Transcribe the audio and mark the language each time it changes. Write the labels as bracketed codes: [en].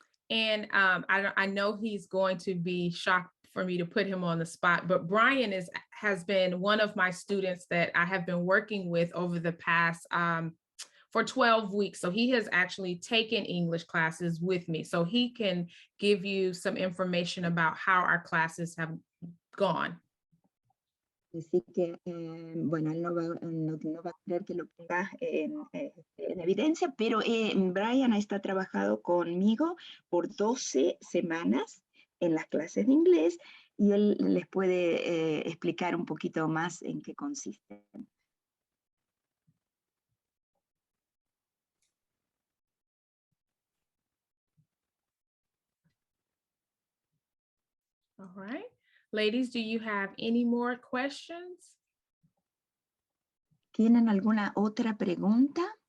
[en] And I know he's going to be shocked for me to put him on the spot, but Brian has been one of my students that I have been working with over the past for 12 weeks. So he has actually taken English classes with me. So he can give you some information about how our classes have gone. [es] Así que, bueno, él no va a querer que lo ponga en evidencia, pero Brian está trabajado conmigo por 12 semanas en las clases de inglés y él les puede explicar un poquito más en qué consisten. [en] All right. Ladies, do you have any more questions? [es] ¿Tienen alguna otra pregunta?